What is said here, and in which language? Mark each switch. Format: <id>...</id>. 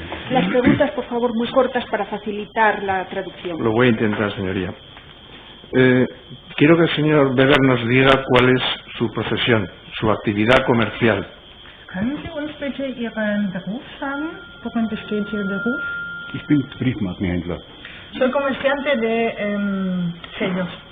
<es>Las preguntas, por favor, muy cortas para facilitar la traducción. Lo voy a intentar, señoría. Quiero que el señor Weber nos diga cuál es su profesión, su actividad comercial.</es> <de>Können Sie uns bitte Ihren Beruf sagen? Worin besteht Ihr Beruf? Ich bin Briefmarkenhändler.</de> <es>Soy comerciante de sellos.</es>